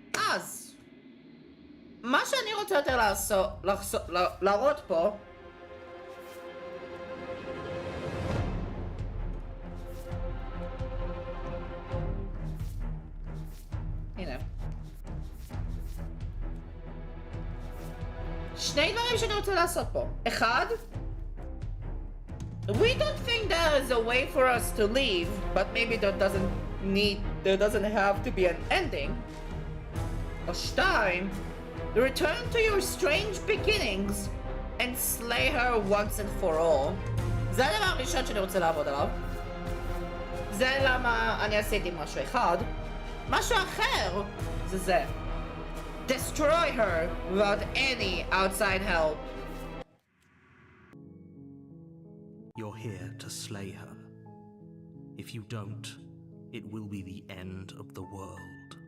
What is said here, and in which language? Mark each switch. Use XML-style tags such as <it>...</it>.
<he>אז, מה שאני רוצה יותר להראות פה, הנה. שני דברים שאני רוצה לעשות פה. אחד,</he> <en>we don't think there is a way for us to leave, but maybe there doesn't have to be an ending.</en> <he>או שתיים,</he> <en>return to your strange beginnings and slay her once and for all.</en> <he>זה הדבר הראשון שאני רוצה לעבוד עליו. זה למה אני עשיתי משהו אחד. משהו אחר זה.</he> <en>Destroy her without any outside help. You're here to slay her. If you don't, it will be the end of the world.</en>